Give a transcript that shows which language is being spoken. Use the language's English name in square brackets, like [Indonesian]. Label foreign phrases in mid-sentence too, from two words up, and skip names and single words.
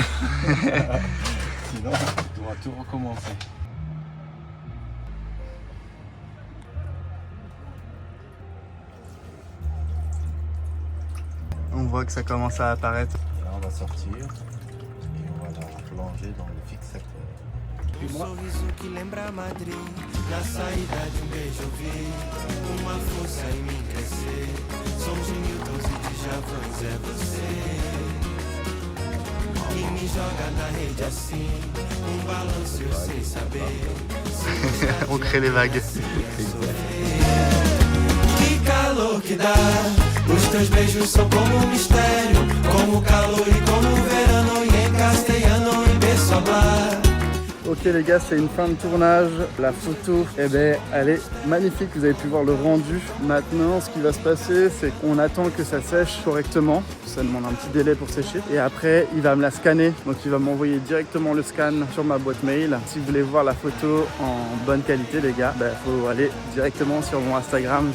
[French] Sinon, tu dois tout recommencer. On voit que ça commence à apparaître. Là, on va sortir et on va la plonger dans le fixateur. [Portuguese] Sorriso que lembra Madrid, na saída de beijo vi uma força em mim crescer. é você. E me joga na rede assim, balanço eu sem saber. [French] On crée les vagues. [Portuguese] Que calor que dá, os teus beijos são como um mistério, como calor e como verano, e em castelhano e [Spanish] beso hablar. [French] Ok les gars, c'est une fin de tournage. La photo, eh ben, elle est magnifique. Vous avez pu voir le rendu. Maintenant, ce qui va se passer, c'est qu'on attend que ça sèche correctement. Ça demande un petit délai pour sécher. Et après, il va me la scanner. Donc, il va m'envoyer directement le scan sur ma boîte mail. Si vous voulez voir la photo en bonne qualité, les gars, ben, faut aller directement sur mon Instagram.